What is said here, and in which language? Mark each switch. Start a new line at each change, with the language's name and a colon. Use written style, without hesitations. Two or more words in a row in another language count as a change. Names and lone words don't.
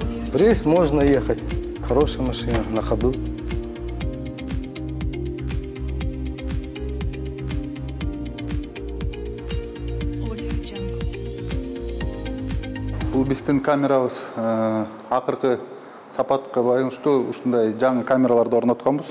Russian: В рейс можно ехать. Хорошая машина, на ходу.
Kyrgyz: Бул биздин камерабыз акыркы сапатка байланыштуу ушундай жаңы камераларды орнотконбуз.